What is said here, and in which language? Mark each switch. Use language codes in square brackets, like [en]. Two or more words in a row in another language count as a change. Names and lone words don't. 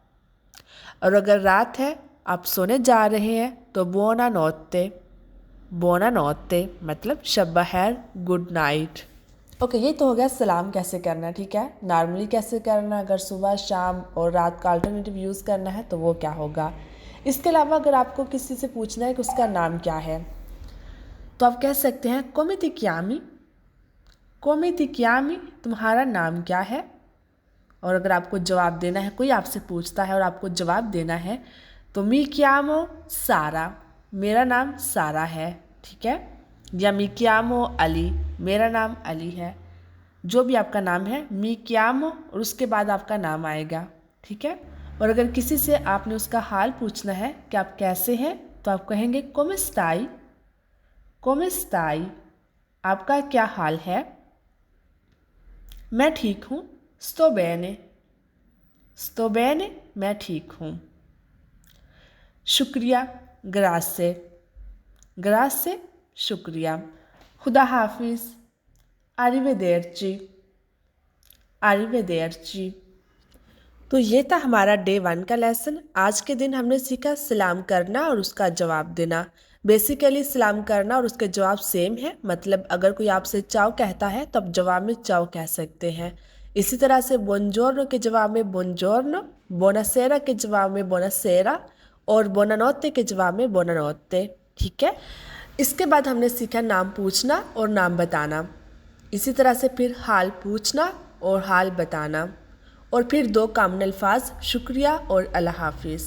[ur] اور اگر رات ہے، آپ سونے جا رہے ہیں تو [it] buona notte, buona notte [ur] مطلب شب بخیر, [en] good night. [ur] اوکے، یہ تو ہو گیا سلام کیسے کرنا۔ ٹھیک ہے، نارملی کیسے کرنا، اگر صبح شام اور رات کا [en] alternative use [ur] کرنا ہے تو وہ کیا ہوگا. اس کے علاوہ اگر آپ کو کسی سے پوچھنا ہے کہ اس کا نام کیا ہے تو آپ کہہ سکتے ہیں [it] come ti chiami, come ti chiami, [ur] تمہارا نام کیا ہے. اور اگر آپ کو جواب دینا ہے، کوئی آپ سے پوچھتا ہے اور آپ کو جواب دینا ہے تو [it] mi chiamo [ur] سارہ، میرا نام سارہ ہے. ٹھیک ہے، یا [it] mi chiamo [ur] علی، میرا نام علی ہے. جو بھی آپ کا نام ہے, [it] mi chiamo [ur] اور اس کے بعد آپ کا نام آئے گا. ٹھیک ہے، اور اگر کسی سے آپ نے اس کا حال پوچھنا ہے کہ آپ کیسے ہیں تو آپ کہیں گے [it] come stai, come stai, [ur] آپ کا کیا حال ہے. میں ٹھیک ہوں, [it] sto bene, sto bene, [ur] میں ٹھیک ہوں. شکریہ, [it] grazie, grazie [ur] شکریہ. خدا حافظ, [it] arrivederci, arrivederci। [ur] تو یہ تھا ہمارا ڈے 1 کا لیسن. آج کے دن ہم نے سیکھا سلام کرنا اور اس کا جواب دینا. بیسکلی سلام کرنا اور اس کے جواب سیم ہے، مطلب اگر کوئی آپ سے چاؤ کہتا ہے تو آپ جواب میں چاؤ کہہ سکتے ہیں. इसी तरह से बुongiorno के जवाब में buongiorno, buonasera के जवाब में buonasera और buonanotte के जवाब में buonanotte। ٹھیک ہے، اس کے بعد ہم نے سیکھا نام پوچھنا اور نام بتانا. اسی طرح سے پھر حال پوچھنا اور حال بتانا، اور پھر 2 کامن الفاظ شکریہ اور اللہ حافظ.